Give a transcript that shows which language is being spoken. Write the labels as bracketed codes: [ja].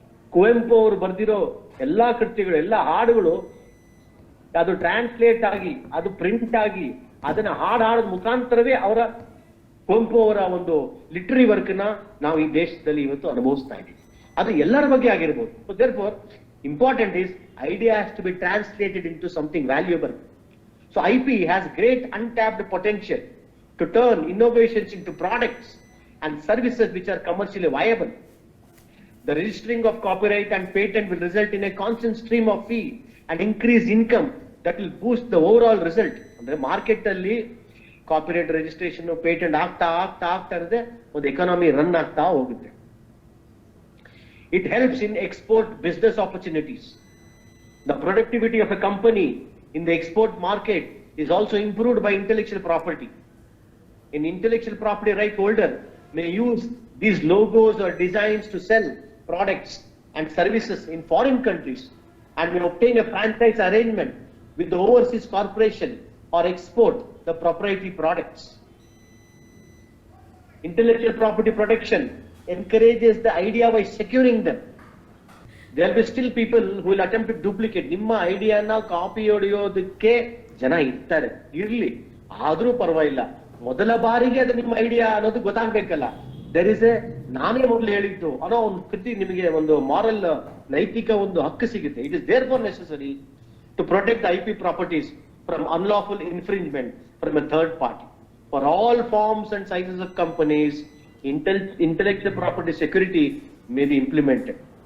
[kn] ಕುವೆಂಪು ಅವರು ಬರ್ದಿರೋ ಎಲ್ಲಾ ಕೃತಿಗಳು, ಎಲ್ಲಾ ಹಾಡುಗಳು ಅದು ಟ್ರಾನ್ಸ್ಲೇಟ್ ಆಗಿ, ಅದು ಪ್ರಿಂಟ್ ಆಗಿ, ಅದನ್ನ ಹಾಡೋದ್ ಮುಖಾಂತರವೇ ಅವರ ಕುವೆಂಪು ಅವರ ಒಂದು ಲಿಟರರಿ ವರ್ಕ್ ನ ನಾವು ಈ ದೇಶದಲ್ಲಿ ಇವತ್ತು ಅನುಭವಿಸ್ತಾ ಇದ್ದೀವಿ. ಅದು ಎಲ್ಲರ ಬಗ್ಗೆ ಆಗಿರ್ಬೋದು. [en] So therefore important is idea has to be translated into something valuable. So IP has great untapped potential to turn innovations into products and services which are commercially viable. The registering of copyright and patent will result in a constant stream of fee and increased income that will boost the overall result. [kn] ಅಂದ್ರೆ market ಅಲ್ಲಿ copyright registration patent ಆಗ್ತಾ ಇರುತ್ತೆ, ಒಂದು economy run ಆಗ್ತಾ ಹೋಗುತ್ತೆ. [en] It helps in export business opportunities. The productivity of a company in the export market is also improved by intellectual property. An intellectual property right holder may use these logos or designs to sell products and services in foreign countries and may obtain a franchise arrangement with the overseas corporation or export the proprietary products. Intellectual property protection encourages the idea by securing them. There will be still people who will attempt to duplicate. [kn] ನಿಮ್ಮ ಐಡಿಯಾನ copy ಹೊಡೆಯೋದಕ್ಕೆ ಜನ ಇರ್ತಾರೆ, ಇರ್ಲಿ, ಆದ್ರೂ ಪರವಾಗಿಲ್ಲ, ಮೊದಲ ಬಾರಿಗೆ ಅದು ನಿಮ್ಮ ಐಡಿಯಾ ಅನ್ನೋದು ಗೊತ್ತಾಗ್ಬೇಕಲ್ಲ. [en] there is a, [kn] ನಾನೇ ಮೊದಲು ಹೇಳಿದ್ದು ಅನ್ನೋ ಒಂದು ಕೃತಿ, ನಿಮಗೆ ಒಂದು ಮಾರಲ್ ನೈತಿಕ ಒಂದು ಹಕ್ಕು ಸಿಗುತ್ತೆ. [en] It is therefore necessary to protect the IP properties from unlawful infringement from a third party. For all forms and sizes of companies, intellectual property security may be implemented.